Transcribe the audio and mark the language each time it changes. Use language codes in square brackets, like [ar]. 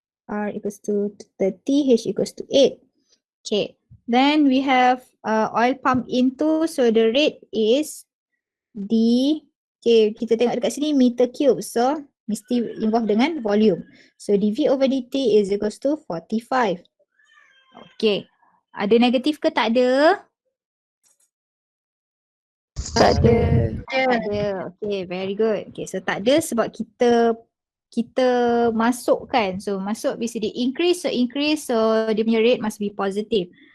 [en] R equals to 30, H equals to 8. Okay. Then we have oil pump into, so the rate is D. [ms] Okay, kita tengok dekat sini meter cube. So mesti involve dengan volume. [en] So dV over dt is equals to 45. [ms] Okay. Ada negatif ke tak ada? Tak ada. Tak ada. Okay, [en] very good. [ms] Okay, so tak ada sebab kita kita masukkan. So masuk BCD increase, so dia punya [en] rate must be positive.